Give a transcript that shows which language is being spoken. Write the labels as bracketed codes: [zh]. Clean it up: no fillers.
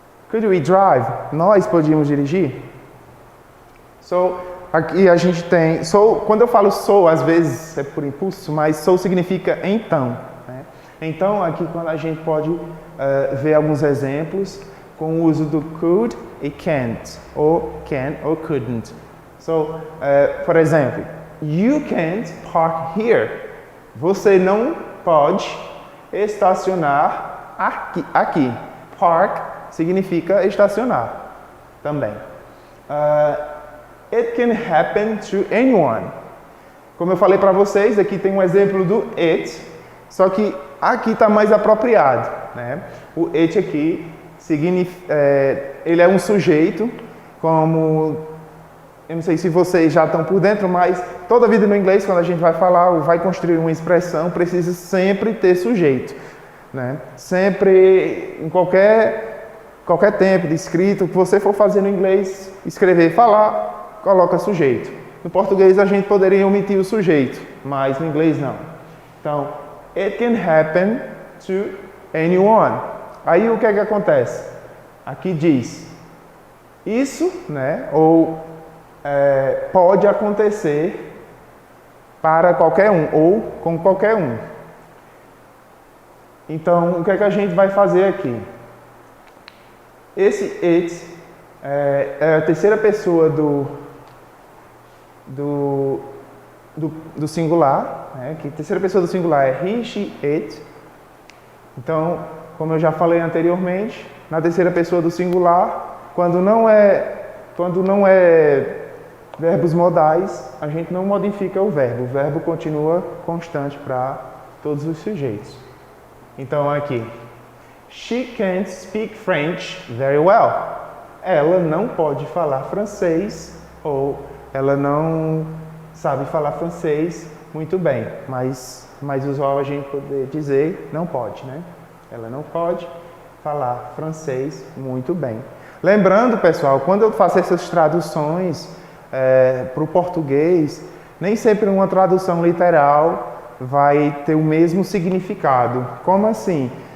[en] Could we drive? [pt] Nós podíamos dirigir? So, aqui a gente tem... So, quando eu falo so, às vezes é por impulso, mas so significa então. Né? Então, aqui quando a gente pode ver alguns exemplos com o uso do could e can't, ou can ou couldn't. [en] So, [pt] por exemplo, [en] you can't park here. [pt] Você não pode estacionar aqui. Park significa estacionar também. [en] It can happen to anyone. [pt] Como eu falei para vocês, aqui tem um exemplo do it, só que aqui está mais apropriado. Né? O it aqui significa, ele é um sujeito, como... Eu não sei se vocês já estão por dentro, mas toda a vida no inglês, quando a gente vai falar ou vai construir uma expressão, precisa sempre ter sujeito. Né? Sempre, em qualquer tempo de escrito, que você for fazer no inglês, escrever, falar, coloca sujeito. No português a gente poderia omitir o sujeito, mas no inglês não. [en] Então, it can happen to anyone. [pt] Aí o que é que acontece? Aqui diz isso, né? Ou pode acontecer para qualquer um ou com qualquer um. Então, o que é que a gente vai fazer aqui? Esse it é a terceira pessoa do singular, né? Que a terceira pessoa do singular é he, she, it. Então, como eu já falei anteriormente, na terceira pessoa do singular, quando não é verbos modais, a gente não modifica o verbo continua constante para todos os sujeitos. [en] Então aqui, she can't speak French very well. [pt] Ela não pode falar francês, ou ela não sabe falar francês muito bem, mas mais usual a gente poder dizer não pode, né? Ela não pode falar francês muito bem. Lembrando, pessoal, quando eu faço essas traduções para o português, nem sempre uma tradução literal vai ter o mesmo significado. Como assim?